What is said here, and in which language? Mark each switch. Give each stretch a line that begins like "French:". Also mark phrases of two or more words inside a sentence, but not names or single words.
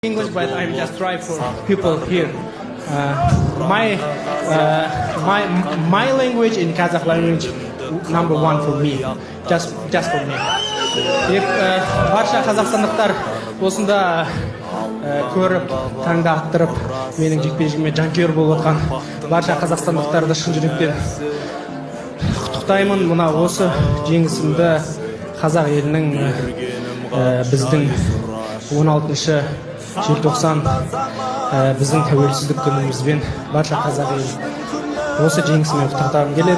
English: English, but I'm just trying for people here. My language in Kazakh language number one for me, just for me.
Kazakh: If барша қазақстандықтар осында көріп, таңдақтырып, менің жекпе-жегіме жанкүйер болып отқан барша қазақстандықтарды шын жүректен құттықтаймын. Мына осы жеңісімді қазақ елінің біздің 16 желтоқсан біздің тәуелсіздік күнімізбен барша қазақ елі осы жеңісімен құттықтағым келеді.